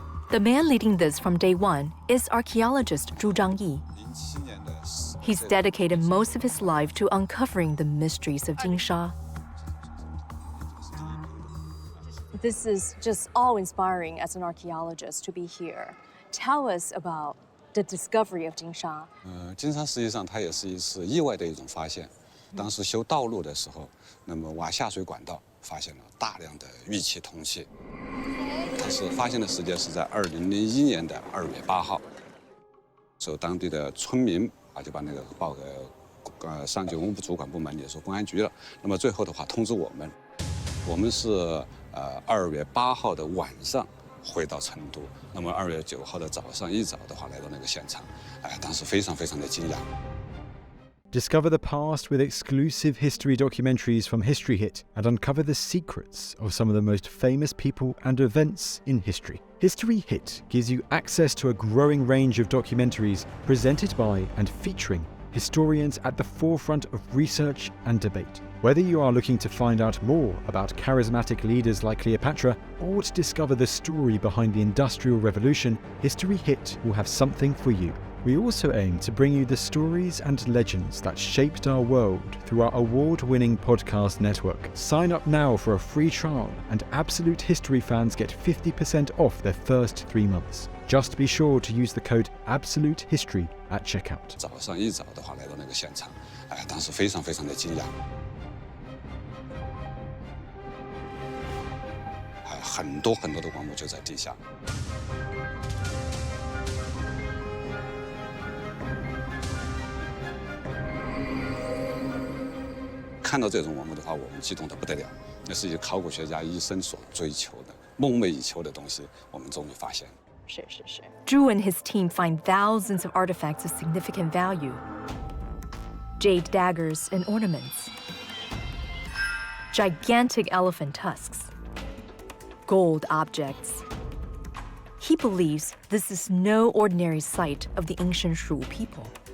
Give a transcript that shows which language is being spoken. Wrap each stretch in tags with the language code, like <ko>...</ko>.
<en>The man leading this from day one is archaeologist Zhu Zhangyi. He's dedicated most of his life to uncovering the mysteries of Jinsha. This is just awe-inspiring as an archaeologist to be here. Tell us about the discovery of Jinsha.</en> <zh>金沙实际上它也是一次意外的一种发现。当时修道路的时候，那么挖下水管道，发现了大量的玉器铜器。它是发现的时间是在2001年的2月8号。受当地的村民就把那个报给上级文物主管部门，也是公安局了。那么最后的话通知我们，我们是2月8号的晚上回到成都。那么2月9号的早上一早的话来到那个现场，当时非常非常的惊讶。</zh> <en>Discover the past with exclusive history documentaries from History Hit and uncover the secrets of some of the most famous people and events in history. History Hit gives you access to a growing range of documentaries presented by and featuring historians at the forefront of research and debate. Whether you are looking to find out more about charismatic leaders like Cleopatra or to discover the story behind the Industrial Revolution, History Hit will have something for you. We also aim to bring you the stories and legends that shaped our world through our award-winning podcast network. Sign up now for a free trial, and Absolute History fans get 50% off their first 3 months. Just be sure to use the code AbsoluteHistory at checkout.</en> <zh>早上一早的话来到那个现场，当时非常非常的惊讶。很多很多的光幕就在地下。看到这种文物的话，我们激动得不得了。那是一个考古学家一生所追求的、梦寐以求的东西，我们终于发现了。是。</zh> <en>Zhu and his team find thousands of artifacts of significant value. Jade daggers and ornaments. Gigantic elephant tusks. Gold objects. He believes this is no ordinary site of the ancient Shu people.</en>